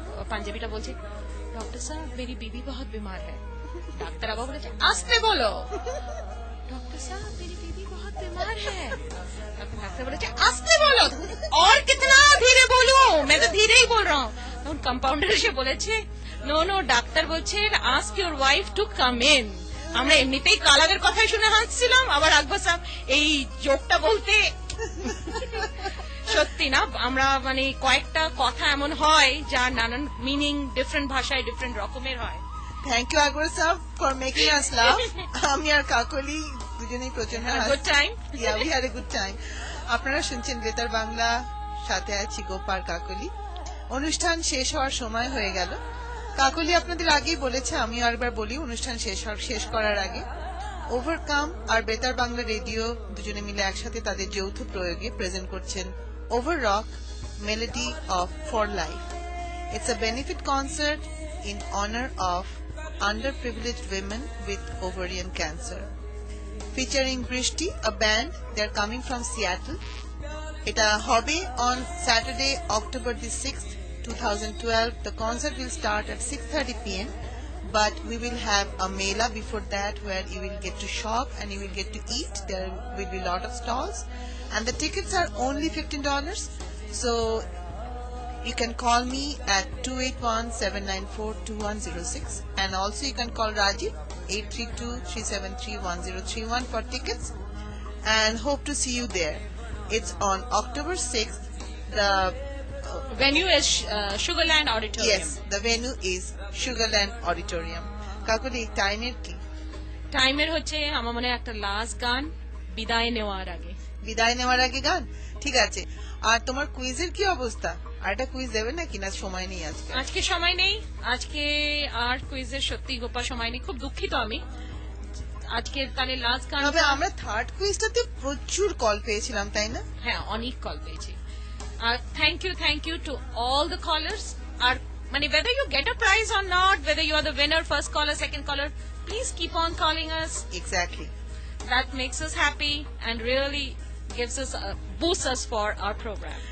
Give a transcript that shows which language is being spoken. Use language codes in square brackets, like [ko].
[bn] পাঞ্জাবিটা বলছে [hi] ডক্টর সাহেব মেরি বিবি বহুত বিমার হ্যায়। [bn] ডাক্তার আবার বলেছে আস্তে বলো। [hi] डॉक्टर साहब मेरी बीबी बहुत बीमार है। डॉक्टर बोले [bn] आस्ते बोलो। [hi] और कितना धीरे बोलूं? मैं तो धीरे ही बोल रहा हूँ। उन कंपाउंडर [bn] এসে বলেছে নো ডাক্তার বলছেন [en] Ask your wife to come in. [bn] আমরা এমনিতেই কালাদের কথাই শুনে হাসছিলাম, আবার আকবর সাহেব এই জোকটা বলতে সত্যি না, আমরা মানে কয়েকটা কথা এমন হয় যার নানান মিনিং ডিফারেন্ট ভাষায় ডিফারেন্ট রকমের হয়। [en] Thank you Akbar Sahib for making us love. [bn] আমি আর কাকলি দুজনেই প্রচন্ড [en] Good time. Yeah we had a good time. [bn] আপনারা শুনছেন বেতার বাংলা, সাথে আছি গোপার কাকলি। অনুষ্ঠান শেষ হওয়ার সময় হয়ে গেল। কাকলি আপনাদের আগেই বলেছে, আমিও আরেকবার বলি অনুষ্ঠান শেষ করার আগে, ওভারকাম আর বেতার বাংলা রেডিও দুজনে মিলে একসাথে তাদের যৌথ প্রয়োগে প্রেজেন্ট করছেন over rock melody of for life. [en] It's a benefit concert in honor of underprivileged women with ovarian cancer, featuring Brishti, a band. They're coming from Seattle. It hobe on Saturday, October the 6th, 2012. The concert will start at 6:30 p.m. But we will have a mela before that where you will get to shop and you will get to eat. There will be a lot of stalls, and the tickets are only $15. So you can call me at 281-794-2106, and also you can call Rajiv 832-373-1031 for tickets, and hope to see you there. It's on October 6th. The venue is Sugarland Auditorium. Yes, the venue is Sugarland Auditorium. [bn] Kakuli, timer ki? Timer হচ্ছে আমার মনে একটা last গান বিদায় নেওয়ার আগে। বিদায় নেওয়ার আগে গান, ঠিক আছে। আর তোমার কুইজের কি অবস্থা? আর একটা কুইজ দেবে নাকি? না সময় নেই আজকে? আজকে সময় নেই, আজকে আর কুইজের সত্যি গোপা সময় নেই, খুব দুঃখিত আমি। আজকে তাহলে লাস্ট গান। তবে আমরা থার্ড কুইজটাতে প্রচুর কল পেয়েছিলাম, তাই না? হ্যাঁ, অনেক কল পেয়েছি। আর [en] Thank you to all the callers. আর মানে whether you get a prize or not, whether you are the winner, first caller, second caller, please keep on calling us. Exactly. That makes us happy and really gives us boosts us for our program.